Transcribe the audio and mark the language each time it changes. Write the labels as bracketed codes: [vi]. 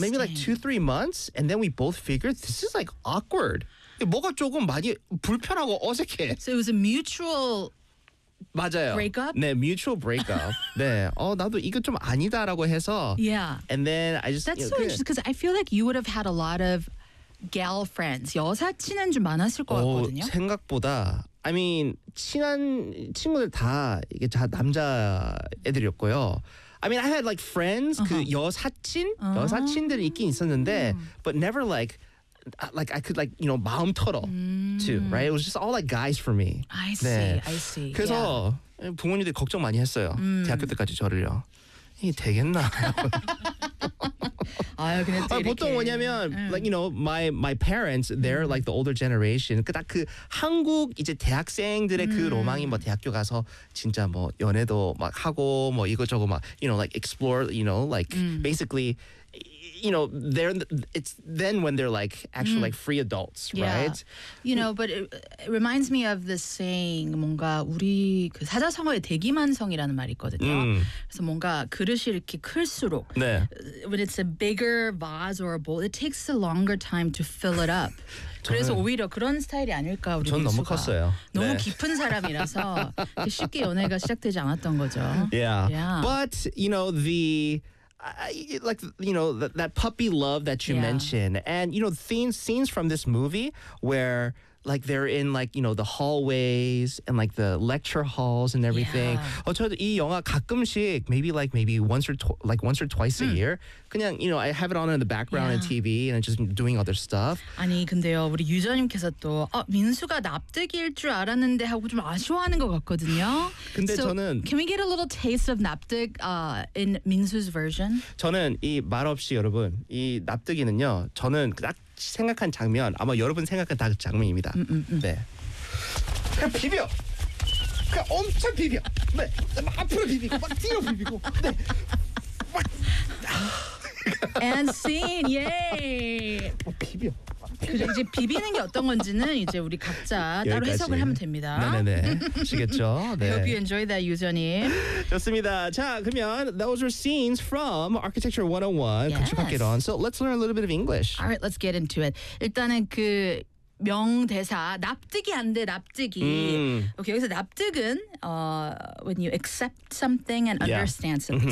[en] Maybe like 2-3 months and then we both figured this is like awkward. [ko] 뭐가 조금 많이 불편하고 어색해. [en] So it was a mutual [ko] 맞아요. [en] Breakup? [ko] 네, mutual breakup. 네, 어 나도 이거 좀 아니다라고 해서. [en] Yeah. And then I just. That's so interesting because I feel like you would have had a lot of gal friends. [ko] 여사 친한 좀 많았을 것 같거든요. 생각보다, [en] I mean [ko] 친한 친구들 다 이게 다 남자 애들이었고요. [en] I mean I had like friends, uh-huh. 그 여사친 uh-huh. [ko] 여사친들이 있긴 있었는데, [en] uh-huh. but never like. Like I could like you know [ko] 마음 털어 [en] too right it was just all like guys for me I see [ko] 네. [en] I see [ko] 그래서 [en] yeah. [ko] 부모님들 걱정 많이 했어요 대학교 때까지 저를요 이 되겠나 아유 근데 또 아, [en] 보통 뭐냐면 like you know my parents they're like the older generation [ko] 그 딱 그 한국 이제 대학생들의 그 로망이 뭐 대학교 가서 진짜 뭐 연애도 막 하고 뭐 이것저것 막 [en] you know like explore you know like basically You know, they're it's then when they're like actually like free adults, right? Yeah. You know, but it reminds me of this saying, [ko] 뭔가 우리 그 사자성어의 대기만성이라는 말이 있거든요. 그래서 뭔가 그릇이 이렇게 클수록 네. [en] when it's a bigger vase or a bowl, it takes a longer time to fill it up. [ko] 그래서 오히려 그런 스타일이 아닐까 우리 저는 너무 컸어요. 너무 네. 깊은 사람이라서 쉽게 연애가 시작되지 않았던 거죠. [en] Yeah. But you know the. Like, you know, that puppy love that you mentioned. And, you know, scenes from this movie where, like, they're in, like, you know, the hallways and, like, the lecture halls and everything. Yeah. [ko] 저도 이 영화 가끔씩, [en] maybe once or twice a year, 그냥, you know, I have it on in the background on TV and I'm just doing other stuff. [ko] 아니, 근데요, 우리 유저님께서 또, 민수가 납득일 줄 알았는데 하고 좀 아쉬워하는 것 같거든요. 근데 [en] so [ko] 저는... [en] Can we get a little taste of 납득 in 민수's version? [ko] 저는 이 말 없이 여러분, 이 납득이는요, 저는 딱 생각한 장면, 아마 여러분 생각한 다 그 장면입니다. 네. 그냥 비벼! 그냥 엄청 비벼! 네. 막 앞으로 비비고, 막 뒤로 비비고, 네. [en] And scene, yay! [ko] 비벼. 그래서 이제 비비는 게 어떤 건지는 이제 우리 각자 따로 해석을 하면 됩니다. 네네네. 아시겠죠? 네. [en] I hope you enjoy that, 유저님. [ko] 좋습니다. 자, 그러면 [en] those are scenes from Architecture 101. 건축학개론. So let's learn a little bit of English. All right, let's get into it. [ko] 일단은 그 명대사, 납득이 안 돼, 납득이. [en] Okay, [ko] 여기서 납득은 [en] when you accept something and understand something.